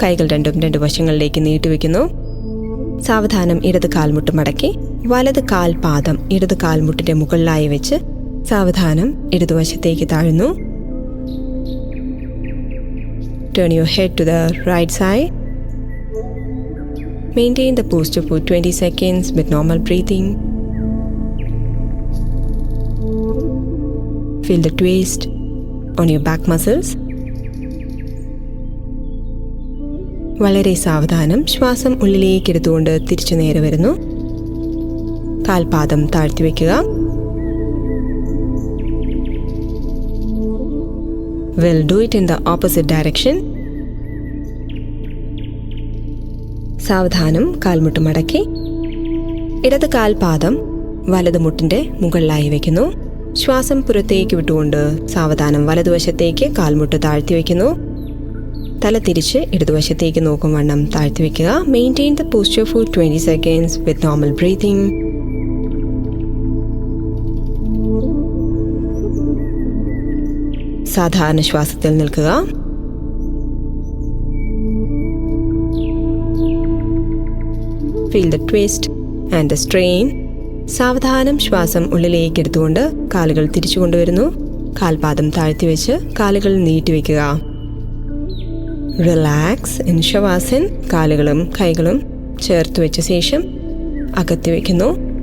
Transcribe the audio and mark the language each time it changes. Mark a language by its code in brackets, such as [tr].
[ml] കൈകൾ രണ്ടും രണ്ട് വശങ്ങളിലേക്ക് നീട്ടിവെക്കുന്നു. സാവധാനം ഇടത് കാൽമുട്ട് മടക്കി വലത് കാൽ പാദം ഇടത് കാൽമുട്ടിന്റെ മുകളിലായി വെച്ച് സാവധാനം ഇടതുവശത്തേക്ക് താഴുന്നു. [en] Turn your head to the right side. Maintain the posture for 20 seconds with normal breathing. Feel the twist on your back muscles. [ml] വളരെ സാവധാനം ശ്വാസം ഉള്ളിലേക്ക് എടുത്തുകൊണ്ട് തിരിച്ചു നേരെ വരുന്നു. കാൽപാദം താഴ്ത്തി വയ്ക്കുക. [en] We'll do it in the opposite direction. [ml] സാവധാനം കാൽമുട്ട് മടക്കി ഇടത് കാൽപാദം വലത് മുട്ടിന്റെ മുകളിലായി വയ്ക്കുന്നു. ശ്വാസം പുറത്തേക്ക് വിട്ടുകൊണ്ട് സാവധാനം വലതുവശത്തേക്ക് കാൽമുട്ട് താഴ്ത്തി വയ്ക്കുന്നു. തല തിരിച്ച് ഇടതുവശത്തേക്ക് നോക്കും വണ്ണം താഴ്ത്തി വയ്ക്കുക. [en] Maintain the posture for 20 seconds with normal breathing. [ml] സാധാരണ ശ്വാസത്തിൽ നിൽക്കുക. [en] Feel the twist and the strain. [ml] സാവധാനം ശ്വാസം ഉള്ളിലേക്ക് എടുത്തുകൊണ്ട് കാലുകൾ തിരിച്ചു കൊണ്ടുവരുന്നു. കാൽപാദം താഴ്ത്തി വെച്ച് കാലുകൾ നീട്ടിവെക്കുക. [en] Relax in shavasana. [ml] കാലുകളും കൈകളും ചേർത്ത് വെച്ച ശേഷം അകത്തി വയ്ക്കുന്നു.